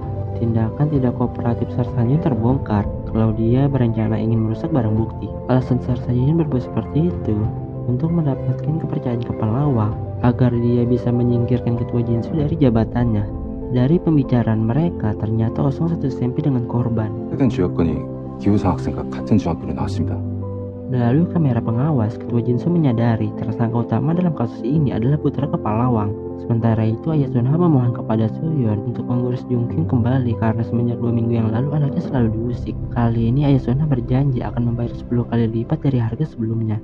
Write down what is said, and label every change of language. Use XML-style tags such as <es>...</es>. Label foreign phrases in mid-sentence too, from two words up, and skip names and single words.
<id>Tindakan tidak kooperatif Sir Sanjin terbongkar kalau dia berencana ingin merusak barang bukti. Alasan Sir Sanjin berbuat seperti itu untuk mendapatkan kepercayaan Kepala Wang agar dia bisa menyingkirkan Ketua Jinsu dari jabatannya. Dari pembicaraan mereka, ternyata Osung satu SMP dengan korban.</id> <ko>해당 주역권이 기우사 학생과 같은 중학교로 나왔습니다.</ko> <id>Melalui kamera pengawas, Ketua Jinsu menyadari tersangka utama dalam kasus ini adalah putra Kepala Wang. Sementara itu, Ayah Sunha memohon kepada Suyeon untuk mengurus Jungkyung kembali karena semenjak 2 minggu yang lalu anaknya selalu diusik. Kali ini Ayah Sunha berjanji akan membayar 10 kali lipat dari harga sebelumnya.</id>